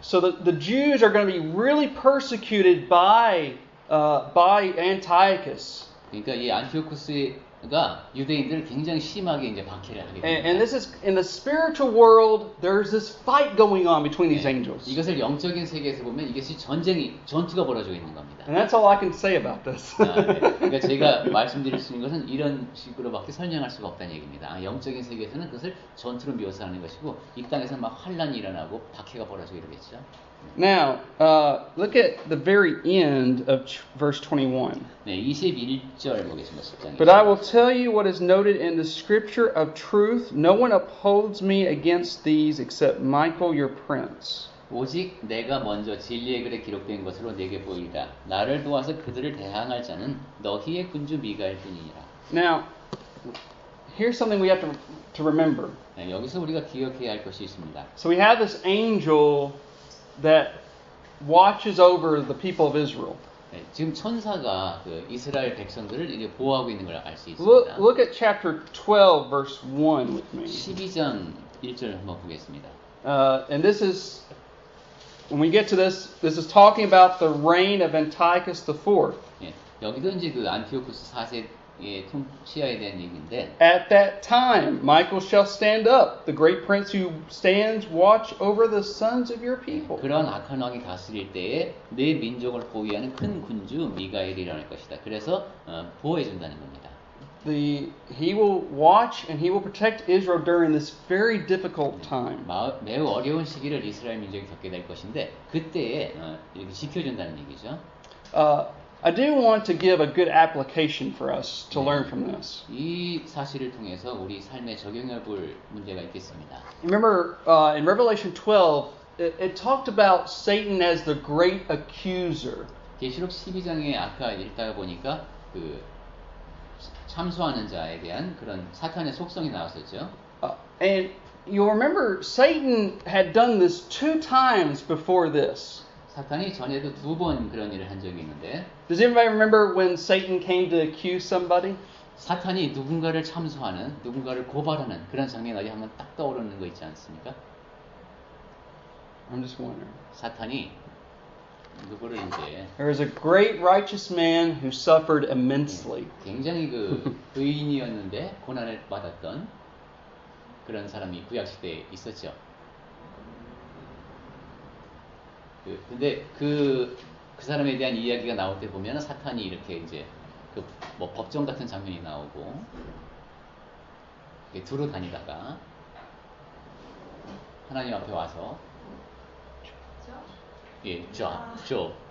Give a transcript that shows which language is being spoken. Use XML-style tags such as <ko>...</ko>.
<en>So the Jews are going to be really persecuted by Antiochus.</en> <ko>그러니까 이 안티오쿠스가 유대인들을 굉장히 심하게 이제 박해를 하게 됩니다.</ko> <en>And this is in the spiritual world. There's this fight going on between these angels.</en> <ko>이것을 영적인 세계에서 보면 이것이 전투가 벌어지고 있는 겁니다.</ko> <en>And that's all I can say about this.</en> <ko>네. 그러니까 제가 말씀드릴 수 있는 것은 이런 식으로밖에 설명할 수가 없다는 얘기입니다. 영적인 세계에서는 그것을 전투로 묘사하는 것이고 이 땅에서 막 환란이 일어나고 박해가 벌어지고 이러겠죠.</ko> <en>Now, look at the very end of verse 21.</en> <ko>네, 21절 보겠습니다. 10장에.</ko> <en>But I will tell you what is noted in the scripture of truth. No one upholds me against these except Michael, your prince.</en> <ko>오직 내가 먼저 진리의 글에 기록된 것으로 내게 보이리라. 나를 도와서 그들을 대항할 자는 너희의 군주 미가일 뿐이니라.</ko> <en>Now, here's something we have to remember.</en> <ko>네, 여기서 우리가 기억해야 할 것이 있습니다.</ko> <en>So we have this angel that watches over the people of Israel.</en> <ko>네, 지금 천사가 그 이스라엘 백성들을 이제 보호하고 있는 걸 알 수 있습니다.</ko> <en>Look at chapter 12, verse 1 with me.</en> <ko>12장 1절 한번 보겠습니다.</ko> <en>And this is, when we get to this is talking about the reign of Antiochus IV.</en> <ko>예, 여기도 이제 그 안티오쿠스 4세의 통치하에 대한 얘기인데</ko> <en>At that time, Michael shall stand up, the great prince who stands watch over the sons of your people.</en> <ko>그런 악한 왕이 다스릴 때에 내 민족을 보위하는 큰 군주 미가엘이 일어날 것이다. 그래서 보호해 준다는 겁니다.</ko> <en>He will watch and he will protect Israel during this very difficult time.</en> <ko>매우 어려운 시기를 이스라엘 민족이 겪게 될 것인데 그때에 이렇게 지켜준다는 얘기죠.</ko> <en>I do want to give a good application for us to learn from this.</en> <ko>이 사실을 통해서 우리 삶에 적용해 볼 문제가 있겠습니다.</ko> <en>Remember in Revelation 12, it talked about Satan as the great accuser.</en> <ko>계시록 12장에 아까 읽다가 보니까 그 참소하는 자에 대한 그런 사탄의 속성이 나왔었죠.</ko> <en>And you'll remember Satan had done this 2 times before this.</en> <ko>사탄이 전에도 2번 그런 일을 한 적이 있는데</ko> <en>Does anybody remember when Satan came to accuse somebody?</en> <ko>사탄이 누군가를 참소하는, 누군가를 고발하는 그런 장면이 어디 한번 딱 떠오르는 거 있지 않습니까?</ko> <en>I'm just wondering.</en> <ko>사탄이 누구를 이제</ko> <en>There was a great righteous man who suffered immensely.</en> <ko>굉장히 그 의인이었는데 고난을 받았던 그런 사람이 구약 시대에 있었죠. 근데 그 사람에 대한 이야기가 나올 때 보면 사탄이 이렇게 이제 그 뭐 법정 같은 장면이 나오고 두루 다니다가 하나님 앞에 와서 Job.</ko>